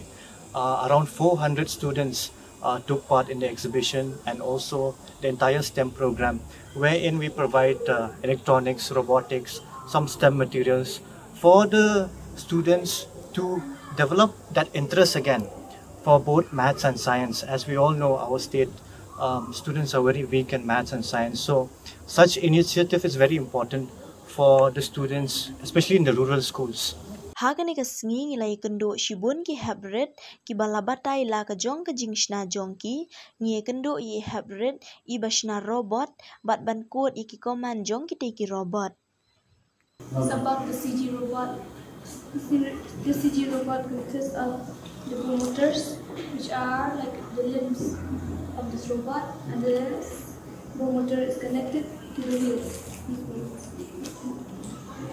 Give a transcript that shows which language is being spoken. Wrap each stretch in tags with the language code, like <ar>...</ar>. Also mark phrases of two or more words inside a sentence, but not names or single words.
<en>Around 400 students took part in the exhibition, and also the entire STEM program, wherein we provide electronics, robotics, some STEM materials for the students to develop that interest again for both maths and science. As we all know, our state students are very weak in maths and science. So such initiative is very important for the students, especially in the rural schools.</en> <kha>Hagan ka sngi ngilai kendo shibun ki habret ki balabatai la ka jong ka jingshna jongki ngi kendo i habret i bashna robot bat ban code i ki command jong ki te ki robot.</kha> <en>It's about the CG robot. The CG robot consists of the motors, which are like the limbs of this robot, and the motor is connected to the wheels.</en>